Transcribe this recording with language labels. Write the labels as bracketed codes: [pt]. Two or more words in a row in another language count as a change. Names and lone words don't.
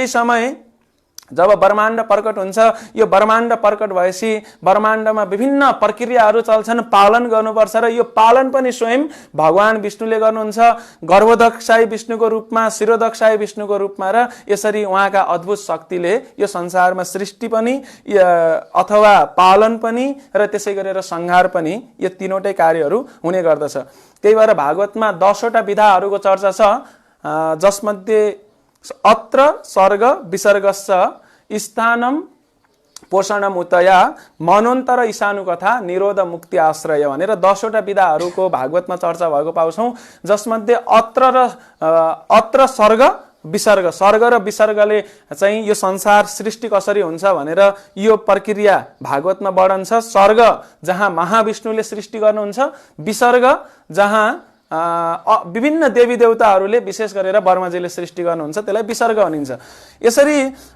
[ne] समय जब ब्रह्माण्ड प्रकट हुन्छ, यो ब्रह्माण्ड प्रकट भएपछि ब्रह्माण्डमा विभिन्न प्रक्रियाहरू चल्छन्, पालन गर्नुपर्छ र यो पालन पनि स्वयं भगवान विष्णुले गर्नुहुन्छ, गर्भोदकशाही विष्णुको रूपमा, शिरोदकशाही विष्णुको रूपमा र यसरी उहाँका अद्भुत शक्तिले यो संसारमा सृष्टि पनि अथवा पालन पनि र त्यसै गरेर संहार पनि यो तीनवटै कार्यहरू हुने गर्दछ। त्यही भएर भागवतमा 10 वटा विधाहरूको चर्चा छ, जसमध्ये [sa] अत्र सर्ग विसर्गस्स स्थानम पोषणम उतया मनोन्तर ईशानु कथा निरोध मुक्ति आश्रय [ne] भनेर 10 वटा विधाहरूको भागवतमा चर्चा भएको पाउँछौं। जसमध्ये [sa] अत्र सर्ग विसर्ग, [ne] सर्ग र विसर्गले चाहिँ यो संसार सृष्टि कसरी हुन्छ भनेर यो प्रक्रिया भागवतमा वर्णन छ। सर्ग जहाँ महाविष्णुले सृष्टि गर्नुहुन्छ, विसर्ग जहाँ विभिन्न देवी देवताहरूले विशेष गरेर ब्रह्माजीले सृष्टि गर्नुहुन्छ, त्यसलाई विसर्ग भनिन्छ।